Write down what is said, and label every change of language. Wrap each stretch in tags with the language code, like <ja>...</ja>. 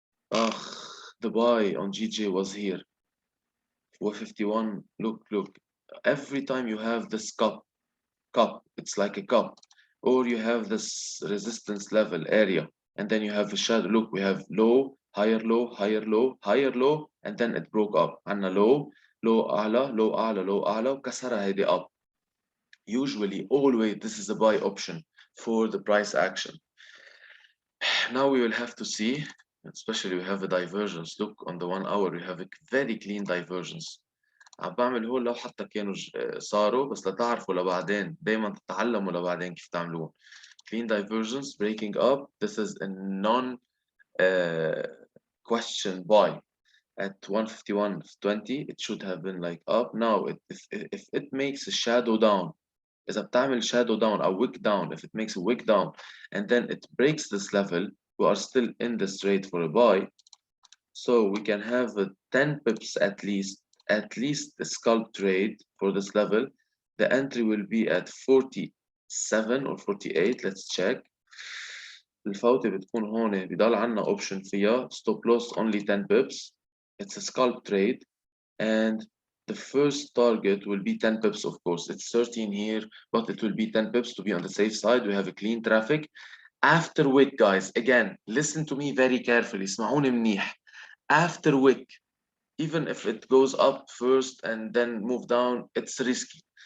<en>The buy on GJ was here. 451. Look. Every time you have this cup, it's like a cup, or you have this resistance level area, and then you have a shadow. Look, we have low, higher low, higher low, higher low, and then it broke up.</en> <ar>عنا low, low أعلى, low أعلى, low أعلى, وكسرها هيدي up.</ar> <en>Usually, always, this is a buy option for the price action. Now we will have to see, especially we have a divergence. Look, on the 1 hour, we have a very clean divergence.</en> <ar>عم بعمل هول لو حتى كانوا صاروا بس لتعرفوا لبعدين، دايما تتعلموا لبعدين كيف تعملوهم.</ar> <en>Clean divergence, breaking up. This is a non question buy at 151.20. It should have been like up. Now if it makes a shadow down,</en> <ar>إذا بتعمل shadow down أو wick down,</ar> <en>if it makes a wick down and then it breaks this level, we are still in this trade for a buy. So we can have a 10 pips at least a scalp trade for this level. The entry will be at 47 or 48. Let's check.</en> <ar>الفوتة بتكون هون بضل عنا option فيها stop loss only 10 pips.</ar> <en>It's a scalp trade and the first target will be 10 pips, of course. It's 13 here, but it will be 10 pips to be on the safe side. We have a clean traffic. After wick, guys, again, listen to me very carefully.</en> <ar>اسمعوني منيح.</ar> <en>After wick, even if it goes up first and then move down, it's risky.</en>